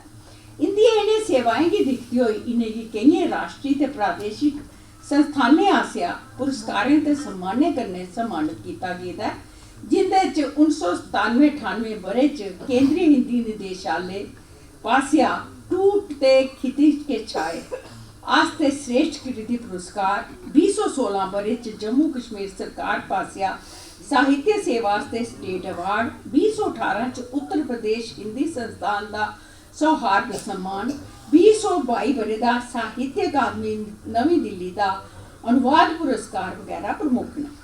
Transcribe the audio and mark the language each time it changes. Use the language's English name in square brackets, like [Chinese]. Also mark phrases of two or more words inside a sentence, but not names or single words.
[Dogri] इंदियां इन्हें सेवाएं की दिखती हुई इन्हें कई राष्ट्रीय ते प्रादेशिक संस्थानें आसेआ पुरस्कारें ते सम्मानें कन्ने सम्मानित किया गेदा, जिंदे च 1997-98 बरे च केंद्रीय हिंदी निदेशालय पासेआ टूट ते खितिज के छाए आस्ते श्रेष्ठ कृति पुरस्कार, 2016 बरे च जम्मू कश्मीर सरकार पासेआ साहित्य सेवा आस्ते स्टेट अवार्ड, 2018 च उत्तर प्रदेश हिंदी संस्थान दा सौहार्द सम्मान, 2022 बरे दा साहित्य अकादमी नवी दिल्ली दा अनुवाद पुरस्कार वगैरह प्रमुख न।